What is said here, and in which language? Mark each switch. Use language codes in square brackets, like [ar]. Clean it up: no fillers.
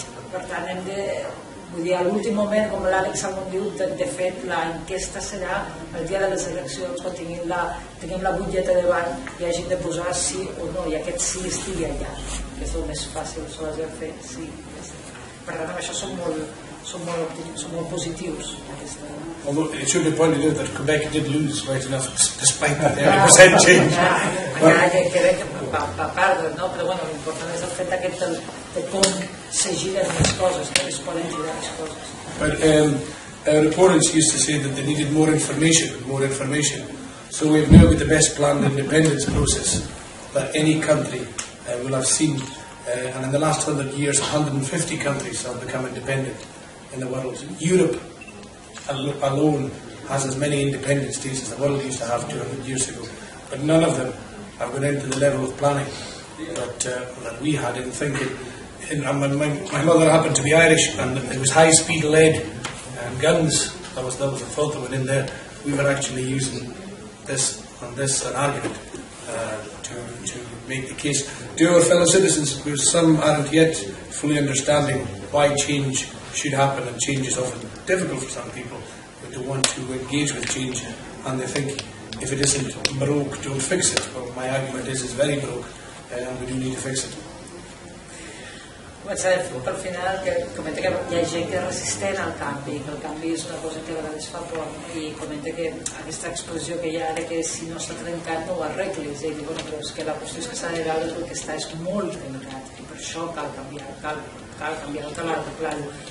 [ca] Per tant, hem de... Vull dir, a l'últim moment, com l'Àlex Salmon diu, de fet, l'enquesta serà el dia de les eleccions, quan tinguem la butlleta davant i hagin de posar sí o no, i aquest sí estigui allà, que és el més fàcil, s'ho has de fer, sí. Per tant, amb això són molt positius. [en] Although it should be pointed out that Quebec did lose right enough despite that 30% change. [ca] Quebec va perdre, no? Però bueno, l'important és el fet aquest de com se giren les coses, que es poden girar les coses. [en] But opponents used to say that they needed more information. So we've now got the best planned independence process that any country will have seen. And in the last 100 years, 150 countries have become independent in the world. Europe alone has as many independence days as the world used to have 200 years ago. But none of them have gone into the level of planning that we had in thinking. My mother happened to be Irish, and it was high-speed lead and guns. That was the thought that went in there. We were actually using this an argument to make the case to our fellow citizens, because some aren't yet fully understanding why change should happen, and change is often difficult for some people, but they want to engage with change, and they think if it isn't broke, don't fix it. Well, my argument is it's very broke, and we do need to fix it. [ca] Començaré per final que comenta que hi ha gent que és resistent al canvi, que el canvi és una cosa que a vegades fa por, i comenta que aquesta expressió que hi ha de que si no està trencat no ho arreglis, i diu, bueno, però és que la qüestió és que s'ha de veure que el que està és molt trencat, i per això cal canviar, no cal arreglar-ho.